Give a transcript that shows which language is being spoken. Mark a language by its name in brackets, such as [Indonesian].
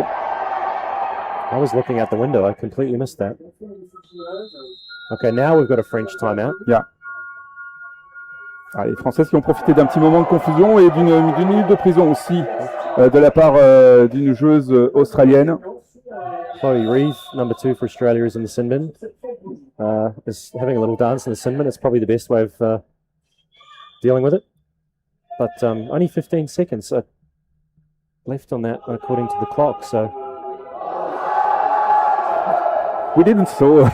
[English] I was looking out the window. I completely missed that. Okay, now we've got a French timeout. Yeah. [French] Les Françaises qui ont profité d'un petit moment de confusion et d'une minute de prison aussi de la part d'une joueuse australienne. [English] Chloe Reeve, number 2 for Australia, is in the sin bin. Is having a little dance in the sin bin. It's probably the best way of dealing with it. But only 15 seconds left on that according to the clock, so... We didn't saw